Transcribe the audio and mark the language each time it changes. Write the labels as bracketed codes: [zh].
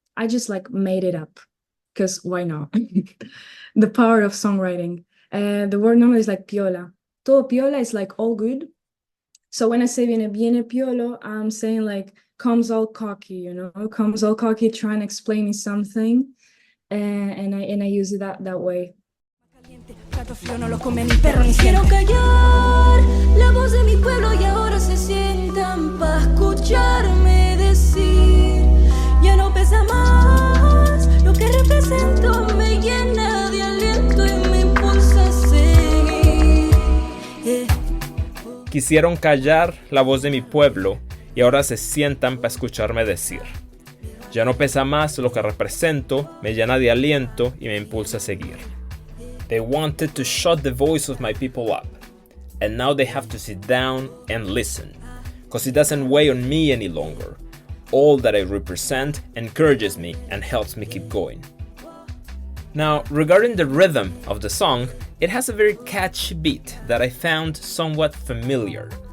[en] I just like made it up because why not? The power of songwriting. The word normally is like piola. [es] Todo piola [en] is like all good. So when I say [es] viene piolo, [en] I'm saying like comes all cocky, comes all cocky trying to explain me something, and I use it that way. [es] Plato frío no lo come ni perro ni quiero callar la voz de mi pueblo y ahora se sientan para escucharme decir ya no pesa más lo que represento me llena de aliento y me impulsa a seguir. Quisieron callar la voz de mi pueblo y ahora se sientan para escucharme decir ya no pesa más lo que represento me llena de aliento y me impulsa a seguir. [en] They wanted to shut the voice of my people up, and now they have to sit down and listen, because it doesn't weigh on me any longer. All that I represent encourages me and helps me keep going. Now, regarding the rhythm of the song, it has a very catchy beat that I found somewhat familiar.